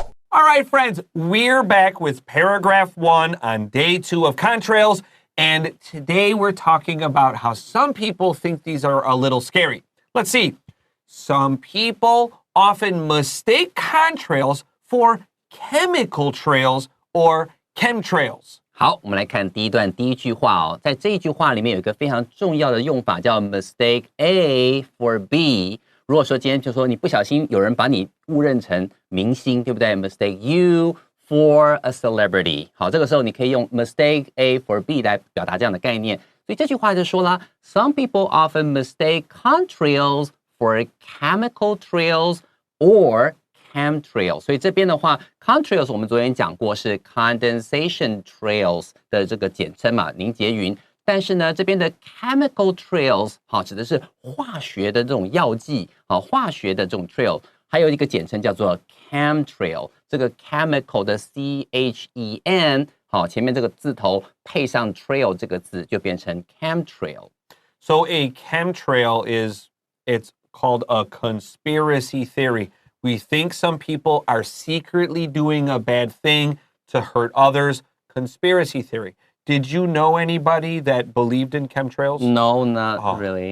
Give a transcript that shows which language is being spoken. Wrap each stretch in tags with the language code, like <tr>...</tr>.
<en>All right, friends, we're back with paragraph 1 on day 2 of contrails, and today we're talking about how some people think these are a little scary. Let's see. Some people often mistake contrails for chemical trails or chemtrails.</en> <zh>好，我们来看第一段第一句话哦，在这一句话里面有一个非常重要的用法，叫</zh> <en>mistake A for B。</en> <zh>如果说今天就说你不小心有人把你误认成明星，对不对 ？</zh> <en>Mistake you for a celebrity。</en> <zh>好，这个时候你可以用</zh> <en>mistake A for B</en> <zh>来表达这样的概念。所以这句话就说啦</zh> <en>，Some people often mistake contrails for chemical trails or chemtrails。</en> <zh>所以这边的话 ，contrails 我们昨天讲过是</zh> <en>condensation trails</en> <zh>的这个简称嘛，凝结云。但是呢，这边的 chemical trails 好指的是化学的这种药剂，好化学的这种 trail， 还有一个简称叫做 chemtrail。这个 chemical 的 CHEN， 好前面这个字头配上 trail 这个字，就变成 chemtrail。</zh> <en>So a chemtrail it's called a conspiracy theory. We think some people are secretly doing a bad thing to hurt others. Conspiracy theory. Did you know anybody that believed in chemtrails? No, not really.</en>